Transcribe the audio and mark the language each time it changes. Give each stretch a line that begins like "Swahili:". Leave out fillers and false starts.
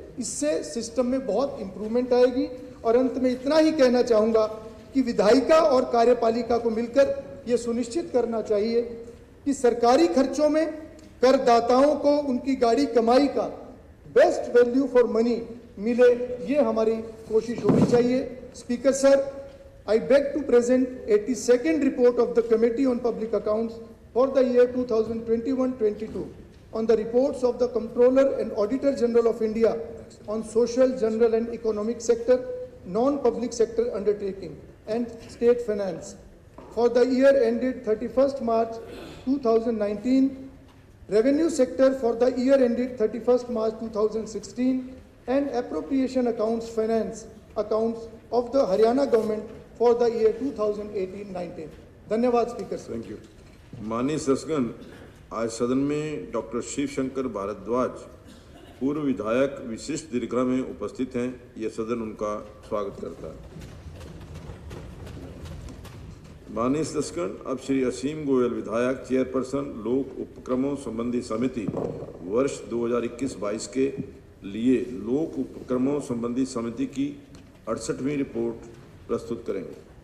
Hindi: इससे सिस्टम में बहुत इंप्रूवमेंट आएगी। और अंत में इतना ही कहना चाहूँगा कि विधायिका और कार्यपालिका को मिलकर ये सुनिश्चित करना चाहिए कि सरकारी खर्चों में करदाताओं को उनकी गाड़ी कमाई का
English: best value for money
Hindi: मिले, ये हमारी कोशिश होनी चाहिए।
English: Speaker sir, I beg to present 82nd report of the Committee on Public Accounts for the year 2021-22 on the reports of the Comptroller and Auditor General of India on social, general and economic sector, non-public sector undertaking and state finance for the year ended 31st March 2019, revenue sector for the year ended 31st March 2016 and appropriation accounts finance accounts of the Haryana government for the year 2018-19.
Hindi: धन्यवाद speaker sir.
English: Thank you.
Hindi: माननीय सदस्यगण, आज सदन में doctor Shiv Shankar Bhardwaj पूर्व विधायक विशिष्ट दीर्घा में उपस्थित हैं। यह सदन उनका स्वागत करता है। माननीय सदस्यगण, अब श्री असीम गोयल विधायक चेयरपर्सन लोक उपक्रमों संबंधी समिति वर्ष 2021-22 के लिए लोक उपक्रमों संबंधी समिति की 68वीं रिपोर्ट प्रस्तुत करेंगे।